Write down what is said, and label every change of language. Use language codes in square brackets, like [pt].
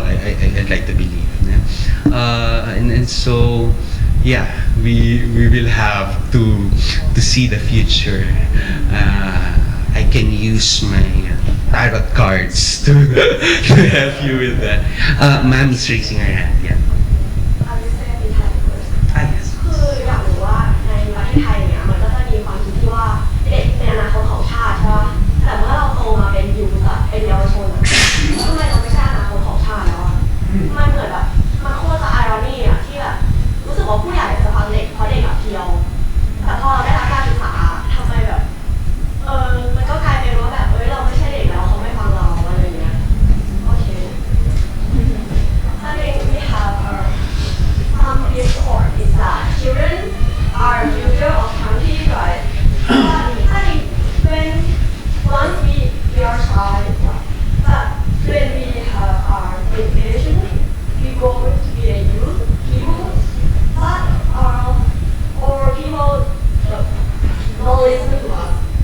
[en] I'd like to believe. Yeah? And so, yeah, we will have to see the future. I can use my tarot cards to help you with that. Ma'am is raising her hand. Yeah. Yes. [th] คืออยากรู้ว่าในประเทศไทยเนี่ยมันก็จะมีความคิดที่ว่าเด็กเป็นอนาคตของชาติใช่ปะแต่เมื่อเราโตมาเป็นยูทอะเป็นเยาวชนอะทำไมเราไม่ใช่อนาคตของชาติแล้วอะมันเหมือนแบบมันโคตรจะไอรอนี่อะที่แบบรู้สึกว่าผู้ใหญ่จะฟังเด็กเพราะเด็กอะเพียว แต่พอเราได้รับการศึกษาทำไมแบบมันก็กลายเป็นว่าแบบเราไม่ใช่เด็กแล้วเขาไม่ฟังเราอะไรอย่างเงี้ยโอเค [en] I think we have discord is that children are future of country, right? I think when once we are child, but when we have our education, we go to be a youth, people, but or people don't listen to us.